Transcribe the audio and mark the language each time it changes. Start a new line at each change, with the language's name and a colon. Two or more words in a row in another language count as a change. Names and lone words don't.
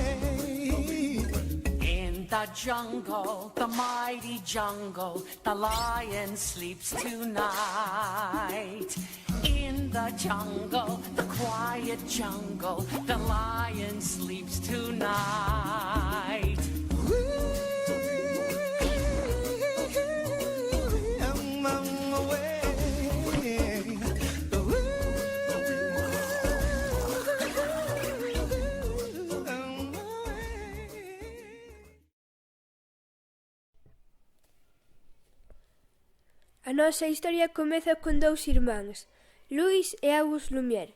English: In the jungle, the mighty jungle, the lion sleeps tonight. In the jungle, the quiet jungle, the lion sleeps tonight. I'm on my way.
Galician: A nosa historia comeza con dous irmáns, Louis e Auguste Lumière.